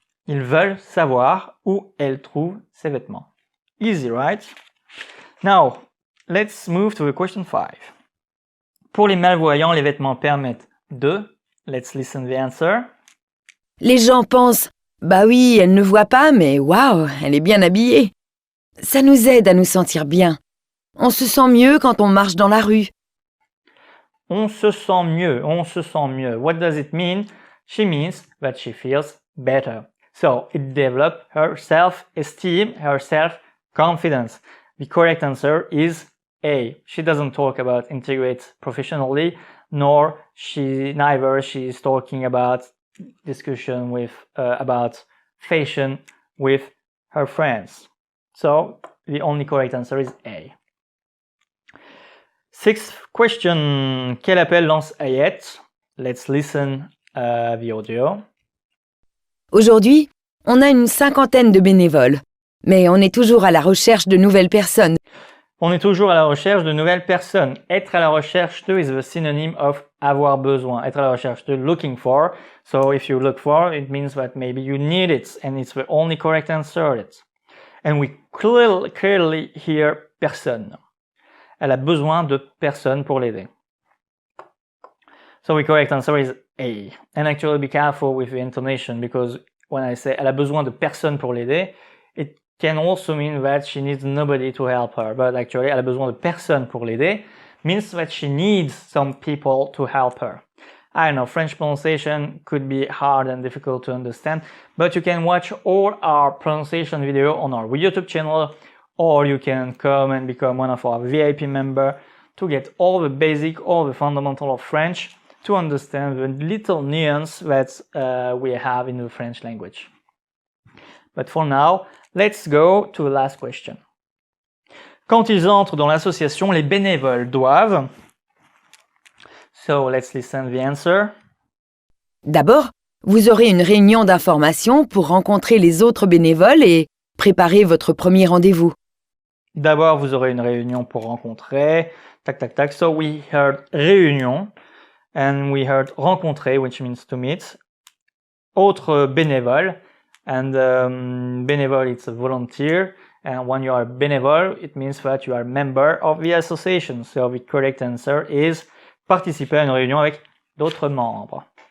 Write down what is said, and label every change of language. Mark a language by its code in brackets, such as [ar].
[fr] Ils veulent savoir où elle trouve ses vêtements. [en] Easy, right? Now, let's move to the question 5. [fr] Pour les malvoyants, les vêtements permettent de... [en] Let's listen to the answer. [fr] Les gens pensent « Bah oui, elle ne voit pas, mais waouh, elle est bien habillée ». Ça nous aide à nous sentir bien. On se sent mieux quand on marche dans la rue. On se sent mieux. [en] What does it mean? She means that she feels better. So, it develops her self-esteem, her self-confidence. The correct answer is A. She doesn't talk about integrate professionally, neither she's talking about discussion with about fashion with her friends. So the only correct answer is A. Sixth question. [fr] Quel appel lance Ayette? [en] Let's listen the audio. [fr] Aujourd'hui, on a une 50aine de bénévoles, mais on est toujours à la recherche de nouvelles personnes. On est toujours à la recherche de nouvelles personnes. Être à la recherche de [en] is the synonym of [fr] avoir besoin. Être à la recherche de, [en] looking for. So if you look for, it means that maybe you need it, and it's the only correct answer. And we clearly hear personne. [fr] Elle a besoin de personne pour l'aider. [en] So the correct answer is A. And actually be careful with the intonation, because when I say [fr] elle a besoin de personne pour l'aider, [en] it can also mean that she needs nobody to help her. But actually, [fr] elle a besoin de personne pour l'aider [en] means that she needs some people to help her. I know, French pronunciation could be hard and difficult to understand, but you can watch all our pronunciation video on our YouTube channel, or you can come and become one of our VIP members to get all the basic, all the fundamental of French, to understand the little nuance that we have in the French language. But for now, let's go to the last question. [fr] Quand ils entrent dans l'association, les bénévoles doivent... [en] So, let's listen to the answer. [fr] D'abord, vous aurez une réunion d'information pour rencontrer les autres bénévoles et préparer votre premier rendez-vous. D'abord, vous aurez une réunion pour rencontrer... [en] So, we heard réunion, and we heard rencontrer, which means to meet. Autre bénévole, and bénévole, it's a volunteer. And when you are bénévole, it means that you are a member of the association. So the correct answer is [fr] participer à une réunion avec d'autres membres.